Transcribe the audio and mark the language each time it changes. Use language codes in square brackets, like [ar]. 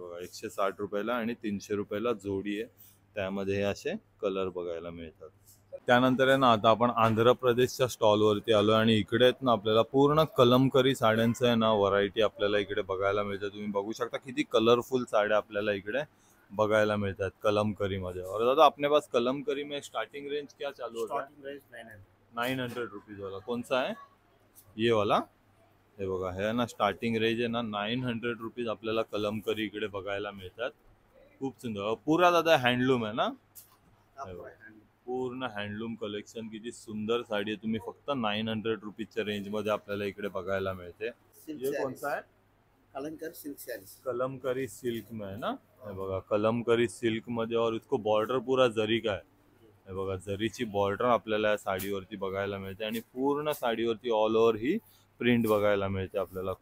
[mr] बघा 160 रुपयाला आणि 300 रुपयाला जोडी आहे. त्यामध्ये हे असे कलर बघायला मिळतात. त्यानंतर आहे ना आता आपण आंध्र प्रदेशच्या स्टॉलवरती आलो आणि इकडे आहेत ना आपल्याला पूर्ण कलमकरी साड्यांचं आहे ना व्हरायटी आपल्याला इकडे बघायला मिळते. तुम्ही बघू शकता किती कलरफुल साड्या आपल्याला इकडे बघायला मिळतात कलमकरी मध्ये. [hi] और दादा अपने पास कलमकरी में स्टार्टिंग रेंज क्या चालू होता है? स्टार्टिंग रेंज 900 रुपीज वाला कौन सा है? ये वाला. [mr] हे बघा हे ना स्टार्टिंग रेंज आहे ना 900 रुपीज आपल्याला कलमकरी इकडे बघायला मिळतात. खूप सुंदर. पुरा दादा हँडलूम आहे ना? पूर्ण हँडलूम कलेक्शन. किती सुंदर साडी आहे. तुम्ही फक्त 900 रुपीजच्या रेंज मध्ये आपल्याला इकडे बघायला मिळते. [hi] ये कौन सा है? Kalamkar silk series. कलमकरी सिल्क में है ना? [mr] हे बघा कलमकरी सिल्क मध्ये [hi] और इसको बॉर्डर पूरा जरी का है. [mr] हे बघा जरीची बॉर्डर आपल्याला या साडीवरती बघायला मिळते आणि पूर्ण साडीवरती ऑल ओव्हर ही प्रिंट बघायला मिळते आपल्याला.